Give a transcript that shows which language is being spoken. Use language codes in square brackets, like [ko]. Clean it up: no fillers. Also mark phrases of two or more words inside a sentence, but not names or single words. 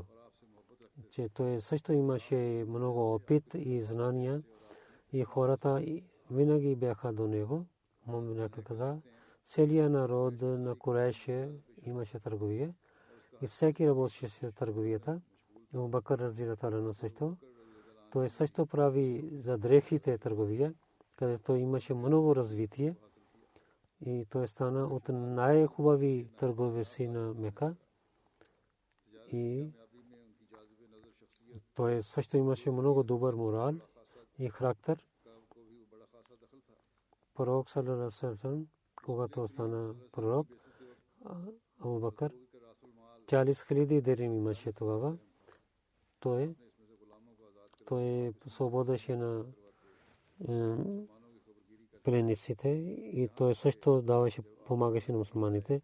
[bg] Че той също имаше много опит и знания и хората винаги бяха до него. Мумин каза, целият народ на Куреш имаше търговия и всеки работеше с търговията. [ar] Абу Бакр رضي الله عنه също. [bg] Той също прави за дрехите търговия, където имаше много развитие и той стана от най-хубави търговци на Мека. И той също имаше много добър морал и характер. [ar] Пророк صلى الله عليه وسلم, [bg] когато стана пророк, Абу Бакр 40,000 дирхам имаше тогава. Той свободеше на пленниците и той също даваше, помагаше на мусулманите.